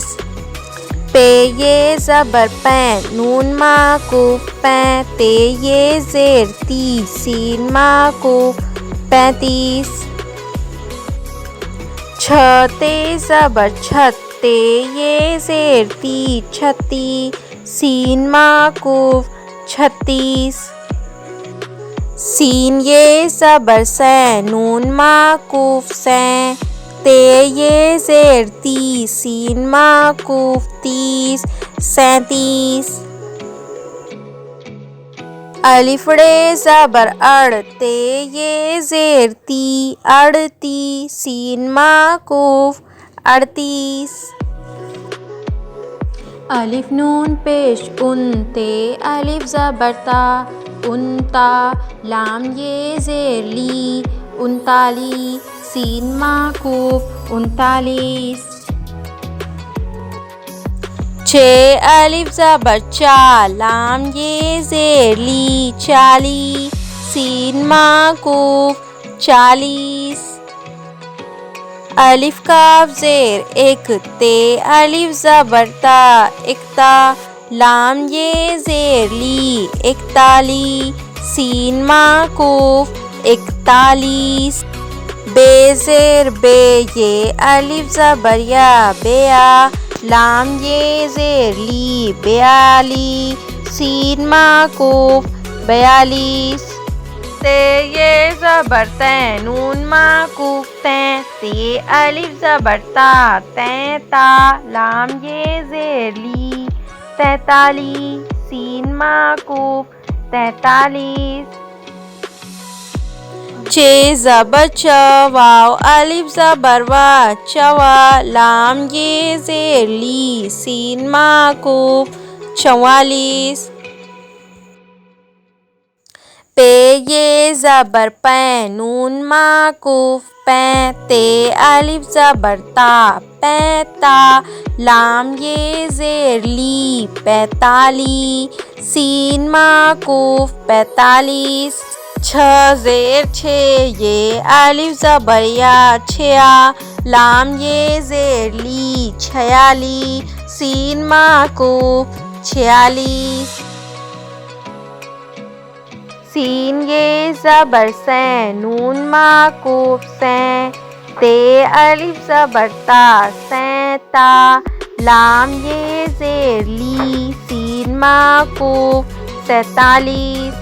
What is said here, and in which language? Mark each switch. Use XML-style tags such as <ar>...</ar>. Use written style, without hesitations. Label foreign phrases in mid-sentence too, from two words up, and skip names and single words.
<ur>پے یہ زبر پے نون معکوف پے تے یہ زیر تی سین معکوف 35۔ چھ تے زبر چھت تے یہ زیر تی چھتی سین معکوف 36۔ سین یہ زبر سے نون معکوف سے تے یہ زیر تی سین معکوف 30 37۔ الف ڑے زبر اڑ تے یہ زیر تی اڑتی سین معکوف 38۔ الف نون پیش ان تے الف زبر تا انتا لام یہ زیر لی انتالی سین معکوف 39۔ چھ الف زبر چا لام یہ زیر لی چالی سین معکوف 40۔ الف کاف زیر ایک تے الف زبر تا اکتا لام یہ زیر لی اکتالی سین معکوف 41۔ بے زیر بے یہ الف زبر یا بیا لام یہ زیر لی بیالی سین معکوف 42۔ تے یہ زبر تے نون معکوف تے تے الف زبر تا تیتا لام یہ زیر لی 43 سین معکوف 43۔ چھ زبر چ واو الف زبر وا چوا لام یہ زیر لی سین معکوف 44۔ پے یہ زبر پے نون معکوف پے تے الف زبر تا پیتا لام یہ زیر لی 45 سین معکوف 45۔ چھ زیر چھ یہ الف زبر یا چھیا لام یہ زیر لی 46 سین معکوف 46۔ سین یہ زبر سے نون معکوف سے تے الف زبر تا سیتا لام یہ زیر لی سین معکوف 47۔</ur>